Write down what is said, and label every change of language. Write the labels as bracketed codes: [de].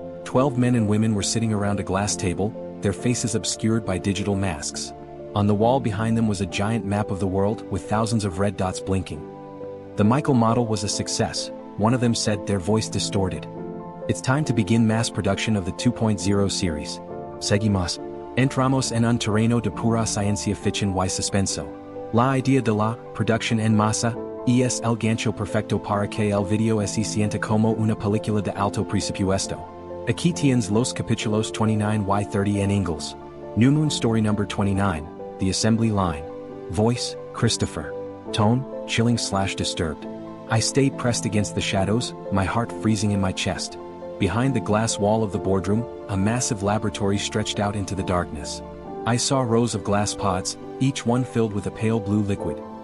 [en] 12 men and women were sitting around a glass table, their faces obscured by digital masks. On the wall behind them was a giant map of the world with thousands of red dots blinking. The Michael model was a success, one of them said, their voice distorted. It's time to begin mass production of the 2.0 series. [es] Seguimos. Entramos en un terreno de pura ciencia ficción y suspenso. La idea de la producción en masa es el gancho perfecto para que el video se sienta como una película de alto presupuesto. Aquí tienes los capítulos 29 y 30 en inglés. [en] New Moon Story number 29, The Assembly Line. Voice, Christopher. Tone, chilling/disturbed. I stayed pressed against the shadows, my heart freezing in my chest. Behind the glass wall of the boardroom, a massive laboratory stretched out into the darkness. I saw rows of glass pods, each one filled with a pale blue liquid.